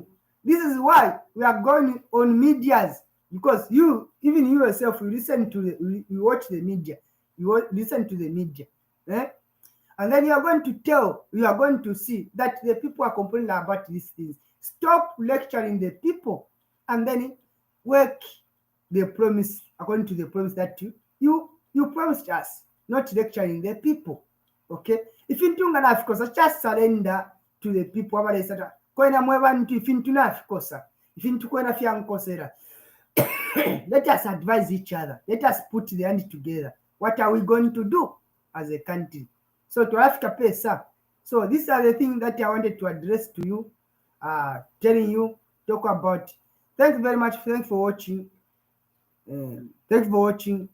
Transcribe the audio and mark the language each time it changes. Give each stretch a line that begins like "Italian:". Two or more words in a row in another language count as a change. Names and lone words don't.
English: This is why we are going on medias, because you yourself, you watch the media, listen to the media, and then you are going to see that the people are complaining about these things. Stop lecturing the people, and then work the promise according to the promise that you promised us, not lecturing the people. Okay, if you don't have, because just surrender to the people.
Bemba: kwena mwebantu ifintu nafikosa ifintu kwena fyankosera.
English: Let us advise each other. Let us put the hand together. What are we going to do as a country? So to Africa pesa. So these are the things that I wanted to address to you, telling you, talk about. Thank you very much. Thanks for watching. Thank you for watching.